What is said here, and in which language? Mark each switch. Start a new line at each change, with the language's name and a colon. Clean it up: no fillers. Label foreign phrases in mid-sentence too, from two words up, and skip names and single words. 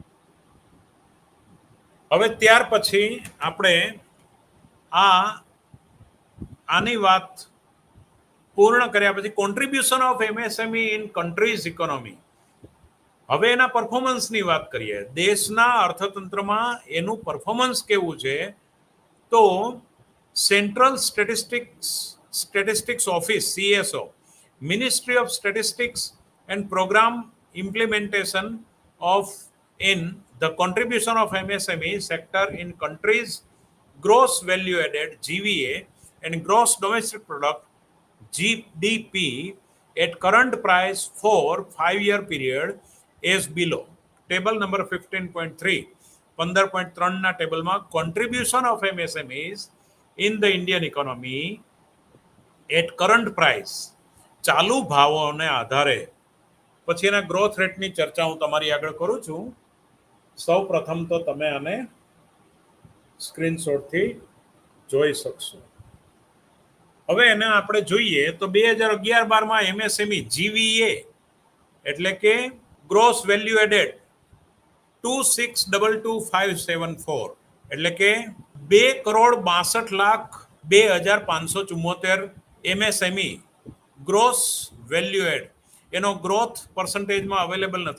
Gujarati: હવે ત્યાર પછી આપણે આની વાત પૂર્ણ કર્યા પછી
English: contribution of MSME in country's economy,
Gujarati: હવે એના પરફોર્મન્સની વાત કરીએ. દેશના અર્થતંત્રમાં એનું પરફોર્મન્સ કેવું છે?
English: તો સેન્ટ્રલ સ્ટેટિસ્ટિક્સ ઓફિસ, CSO, મિનિસ્ટ્રી ઓફ સ્ટેટિસ્ટિક્સ એન્ડ પ્રોગ્રામ ઇમ્પ્લિમેન્ટેશન ઓફ in the contribution of MSME sector in countries' gross value added, GVA, and gross domestic product, GDP, at current price for 5-year period is below. Table number 15.3, 15.3
Gujarati: ના ટેબલમાં
English: contribution of MSMEs in the Indian economy at current price,
Gujarati: ચાલુ ભાવોને આધારે. પછી એના ગ્રોથ રેટની ચર્ચા હું તમારી આગળ કરું છું. સૌ પ્રથમ તો તમે આને સ્ક્રીનશોટથી જોઈ શકશો. હવે એને આપણે જોઈએ તો 2011-12માં એમએસએમઈ GVA એટલે કે
English: gross value added
Gujarati: 2,622,574, એટલે કે 2,62,02,574
English: MSME gross value add,
Gujarati: એનો ગ્રોથ પર્સન્ટેજમાં અવેલેબલ નથી.